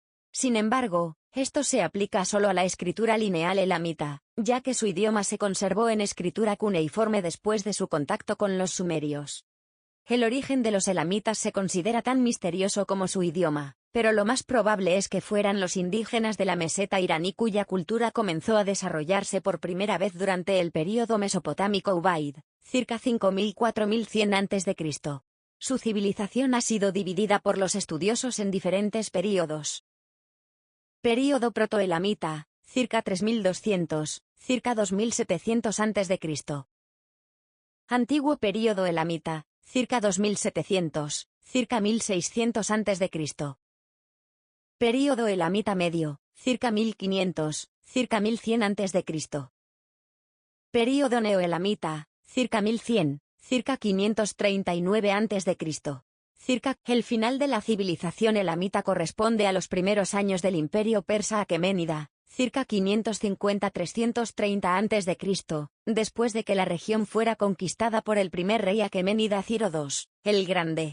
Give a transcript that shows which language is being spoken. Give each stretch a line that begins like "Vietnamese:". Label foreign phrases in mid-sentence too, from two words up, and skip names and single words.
Spanish: Sin embargo, esto se aplica solo a la escritura lineal elamita, ya que su idioma se conservó en escritura cuneiforme después de su contacto con los sumerios. El origen de los elamitas se considera tan misterioso como su idioma, pero lo más probable es que fueran los indígenas de la meseta iraní cuya cultura comenzó a desarrollarse por primera vez durante el período mesopotámico Ubaid, circa 5000-4100 a.C. Su civilización ha sido dividida por los estudiosos en diferentes períodos. Período protoelamita, circa 3200, circa 2700 a.C. Antiguo período elamita, circa 2700, circa 1600 a.C. Período elamita medio, circa 1500, circa 1100 a.C. Período neoelamita, circa 1100, circa 539 a.C. El final de la civilización elamita corresponde a los primeros años del imperio persa aqueménida, circa 550-330 a.C., después de que la región fuera conquistada por el primer rey aqueménida Ciro II, el Grande.